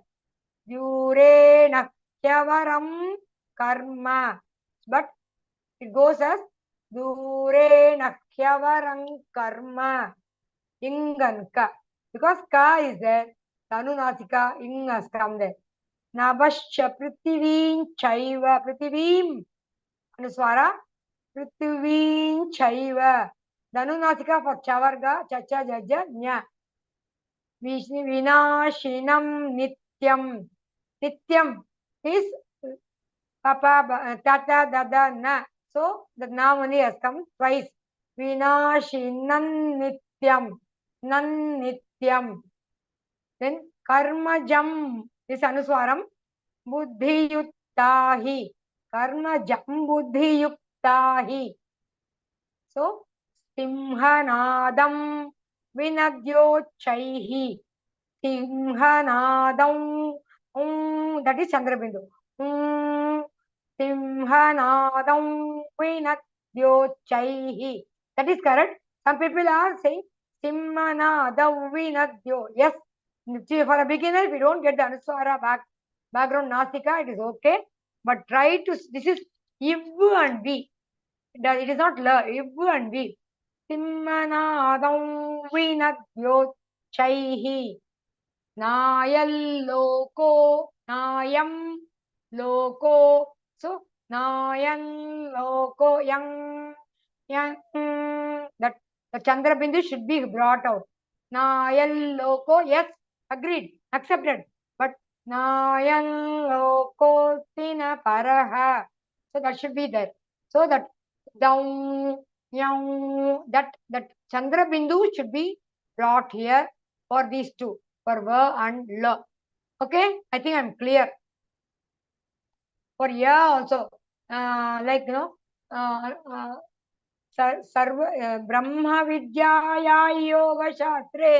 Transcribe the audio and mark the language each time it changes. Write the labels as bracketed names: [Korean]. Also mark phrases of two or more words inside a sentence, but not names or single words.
[Sanskrit] Durena Kyavaram Karma. [English] But it goes as [Sanskrit] Durena Kyavaram Karma. Inganka. [English] Because Ka is there. The [Sanskrit] Anunasika Ing [English] has come there. [Sanskrit] Nabasha Prithivim Chaiva. Prithivim. Anuswara. Prithivim Chaiva. Dhanunasika for chavarga, chacha, jaja, nya. Vinashinam nityam. Nityam is papa, tata, dada, na. [English] So the na only has come twice. [Sanskrit] Vinashinam nityam. Nan nityam. [English] Then karmajam is anuswaram. [Sanskrit] Buddhiyuktahi. Karmajam buddhiyuktahi. So Simhanadam Vinadyochaihi. Simhanadam. [English] That is Chandrabindu. [Sanskrit] Simhanadam Vinadyochaihi. [English] That is correct. Some people are saying [Sanskrit] Simhanadam Vinadyo. [English] Yes. For a beginner, if you don't get the Anuswara background Nasika, it is okay. But try to, this is Iv and V. It is not la, Iv and V. [Sanskrit] Simmanadam vinadyochaihi. Nayal loko, nayam loko. So, nayan loko, [English] yang, that the Chandra Bindu should be brought out. [Sanskrit] Nayal loko, [English] yes, agreed, accepted. [Sanskrit] But nayan loko tina paraha. [English] So that should be there. So that down, that Chandra Bindu should be brought here for these two, for va and la. Okay, I think I'm clear. For ya also, like [Sanskrit] Brahma Vidyaya Yoga Shastre.